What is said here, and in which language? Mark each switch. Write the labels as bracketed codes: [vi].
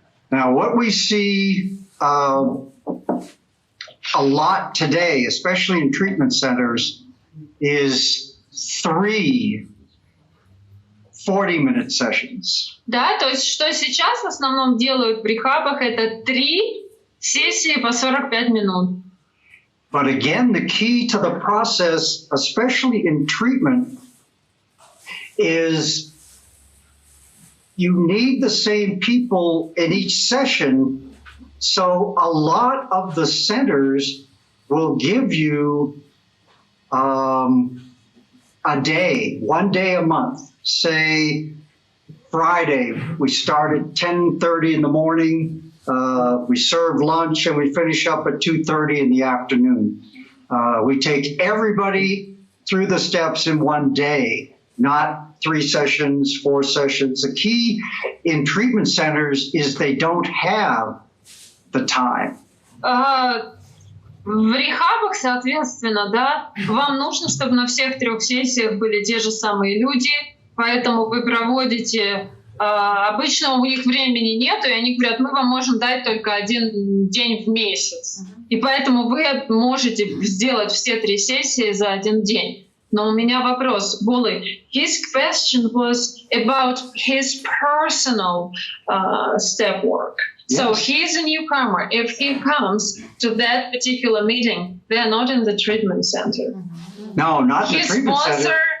[en] Now, what we see a lot today, especially in treatment centers, is 3 40-minute sessions. [ru] Да, то есть что сейчас в основном делают в рехабах — это 3 сессии по 45 минут. [en] But again, the key to the process, especially in treatment, is you need the same people in each session. So a lot of the centers will give you a day, 1 day a month. Say Friday, we start at 10:30 in the morning. We serve lunch and we finish up at 2:30 in the afternoon. We take everybody through the steps in 1 day, not 3 sessions, 4 sessions. The key in treatment centers is they don't have the time. [ru] В рехабах, соответственно, да, вам нужно, чтобы на всех 3 сессиях были те же самые люди, поэтому вы проводите. Обычно у них времени нету, и они говорят, мы вам можем дать только 1 день в месяц. И поэтому вы можете сделать все 3 сессии за 1 день. Но у меня вопрос, Волли. [en] His question was about his personal step work. Yes. So he's a newcomer. If he comes to that particular meeting, they're not in the treatment center. No, not the His treatment sponsor center.